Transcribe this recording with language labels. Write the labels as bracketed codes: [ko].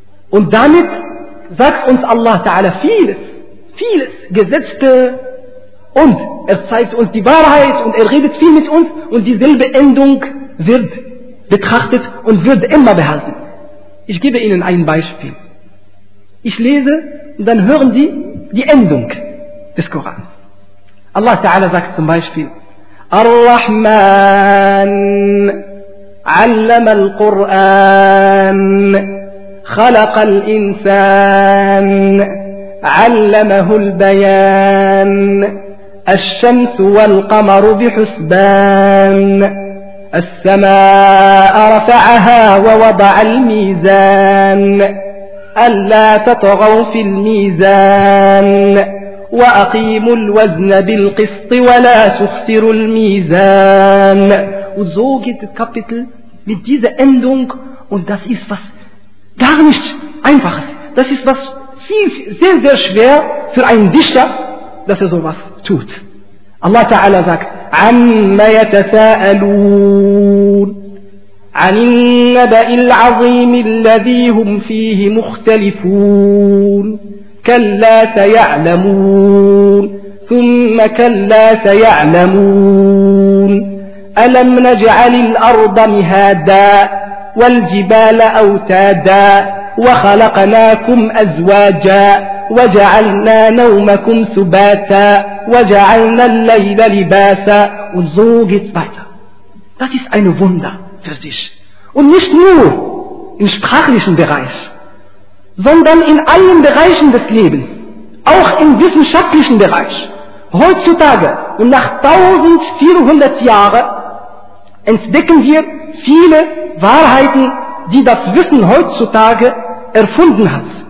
[de] Und damit sagt uns Allah Ta'ala vieles, vieles Gesetzte, und er zeigt uns die Wahrheit und er redet viel mit uns, und dieselbe Endung wird betrachtet und wird immer behalten. Ich gebe Ihnen ein Beispiel. Ich lese und dann hören Sie die Endung des Korans. Allah Ta'ala sagt zum Beispiel, [ar] الرحمن علم القرآن خلق الإنسان علمه البيان الشمس والقمر بحسبان السماء رفعها ووضع الميزان ألا تطغوا في الميزان وَأَقِيمُ الْوَزْنَ بِالْقِسْطِ وَلَا تُخْسِرُ الْمِيزَانِ. [de] Und so geht das Kapitel mit dieser Endung, und das ist was gar nicht Einfaches. Das ist was sehr, sehr schwer für einen Dichter, dass er sowas tut. Allah Ta'ala sagt, [ar] عَمَّ يَتَسَاءَلُونَ عَنِ النَّبَإِ الْعَظِيمِ الَّذِي هُمْ فِيهِ مُخْتَلِفُونَ كلا سيعلمون ثم كلا سيعلمون ألم نجعل الأرض مهادا والجبال أوتادا وخلقناكم أزواجا وجعلنا نومكم سباتا وجعلنا الليل لباسا. [de] Und so geht's weiter. Das ist ein Wunder für dich. Und nicht nur im sprachlichen Bereich, sondern in allen Bereichen des Lebens. Auch im wissenschaftlichen Bereich, heutzutage und nach 1400 Jahren, entdecken wir viele Wahrheiten, die das Wissen heutzutage erfunden hat.